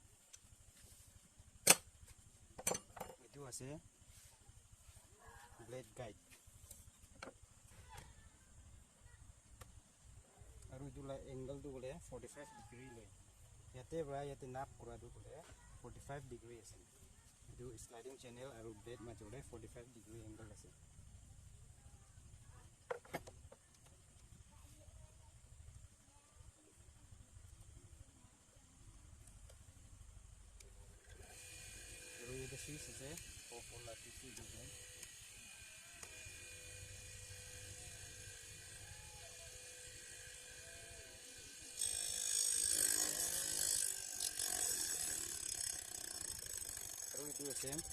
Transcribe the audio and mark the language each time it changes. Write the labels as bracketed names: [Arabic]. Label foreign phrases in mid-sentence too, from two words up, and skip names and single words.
[Naga Pidgin] itu ase [English] blade guide [Naga Pidgin] aru jula angle du gole 45 degree le yate ba yate nap kura du gole 45 degree ase itu [English] sliding channel [Naga Pidgin] aru blade ma jole 45 [English] degree angle [Naga Pidgin] ase aru ye switch ase [English] off on [Naga Pidgin] la [English] switch design [Naga Pidgin] aru itu ase